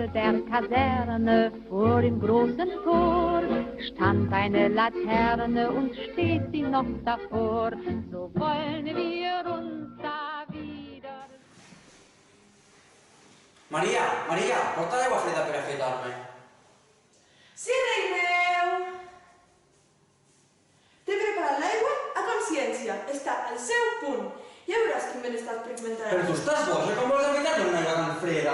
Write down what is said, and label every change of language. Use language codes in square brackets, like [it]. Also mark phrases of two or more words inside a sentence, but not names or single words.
[de] der Kaserne vor dem großen Tor stand eine Laterne und steht sie noch davor. So wollen wir uns da wieder... [ca] Maria, porta l'aigua freda per afaitar-me. Sí, rei meu! T'he preparat l'aigua a consciència. Està al seu punt. Ja veuràs quin benestar experimentaràs. Però tu estàs boja, com vols afaitar-me una aigua tan freda?